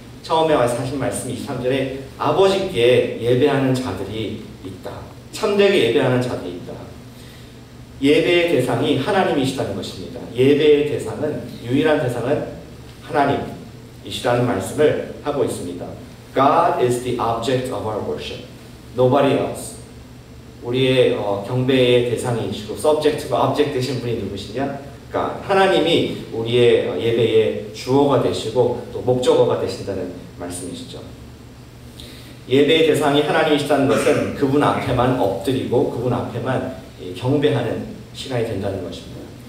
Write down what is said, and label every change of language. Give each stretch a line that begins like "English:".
Korean: 처음에 하신 말씀 23절에 아버지께 예배하는 자들이 있다. 참되게 예배하는 자들이 있다. 예배의 대상이 하나님이시다는 것입니다. 예배의 대상은, 유일한 대상은 하나님이시라는 말씀을 하고 있습니다.
English: God is the object of our worship. Nobody else.
Korean: 우리의 경배의 대상이시고 subject과 object 되신 분이 누구시냐? 그러니까 하나님이 우리의 예배의 주어가 되시고 또 목적어가 되신다는 말씀이시죠. 예배의 대상이 하나님이시다는 것은 그분 앞에만 엎드리고 그분 앞에만 경배하는 시간이 된다는 것입니다.